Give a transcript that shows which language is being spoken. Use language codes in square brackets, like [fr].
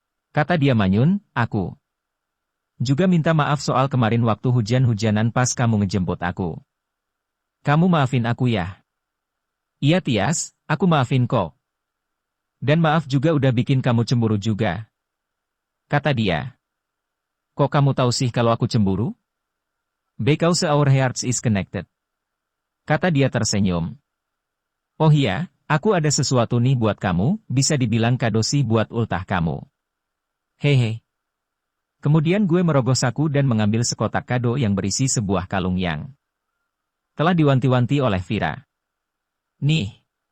[id] Kata dia manyun, aku juga minta maaf soal kemarin waktu hujan-hujanan pas kamu ngejemput aku. Kamu maafin aku ya? Iya Tias, aku maafin kok. Dan maaf juga udah bikin kamu cemburu juga. Kata dia. Kok kamu tahu sih kalau aku cemburu? [en] Because our hearts is connected. [id] Kata dia tersenyum. Oh iya, aku ada sesuatu nih buat kamu, bisa dibilang kado sih buat ultah kamu. Hehe. Kemudian gue merogoh saku dan mengambil sekotak kado yang berisi sebuah kalung yang telah diwanti-wanti oleh Vira. Nih.